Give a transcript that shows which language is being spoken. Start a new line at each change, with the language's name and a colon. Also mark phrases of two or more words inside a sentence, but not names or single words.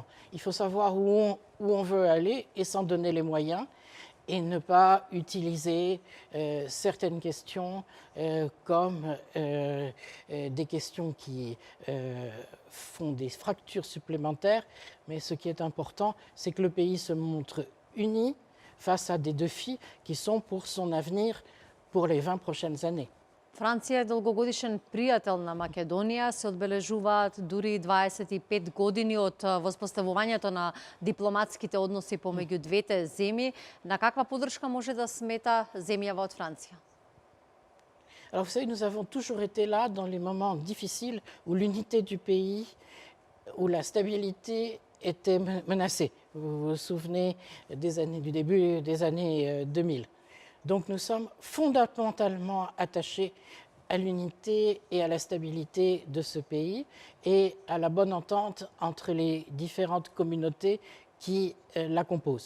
French: Il faut savoir où on veut aller et s'en donner les moyens et ne pas utiliser certaines questions comme des questions qui font des fractures supplémentaires. Mais ce qui est important, c'est que le pays se montre uni face à des défis qui sont pour son avenir pour les 20 prochaines années.
Macedonian: Франција е долгогодишен пријател на Македонија, се одбележуваат дури 25 години од воспоставувањето на дипломатските односи помеѓу двете земји. На каква поддршка може да смета земјава од Франција?
French: Alors vous savez, nous avons toujours été là dans les moments difficiles où l'unité du pays, où la stabilité était menacée. Vous vous souvenez du début des années 2000. Donc nous sommes fondamentalement attachés à l'unité et à la stabilité de ce pays et à la bonne entente entre les différentes communautés qui la composent.